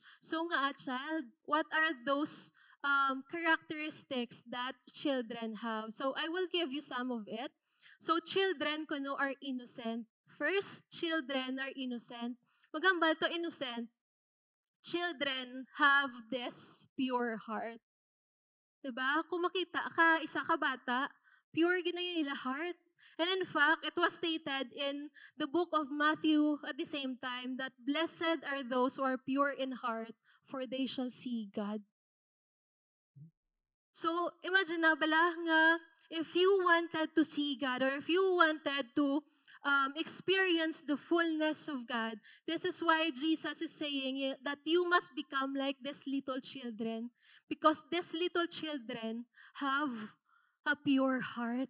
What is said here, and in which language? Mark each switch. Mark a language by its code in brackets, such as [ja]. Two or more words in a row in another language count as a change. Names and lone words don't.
[en] So nga a child, what are those characteristics that children have? So I will give you some of it. So children kuno are innocent. First, children are innocent. Magambal to innocent. Children have this pure heart. Diba? [hil] Kung makita ka, isa ka bata, [en] pure ginay ila heart. And in fact, it was stated in the book of Matthew at the same time that blessed are those who are pure in heart, for they shall see God. [hil] So, imagine na bala nga, [en] if you wanted to see God or if you wanted to experience the fullness of God. This is why Jesus is saying that you must become like these little children, because these little children have a pure heart.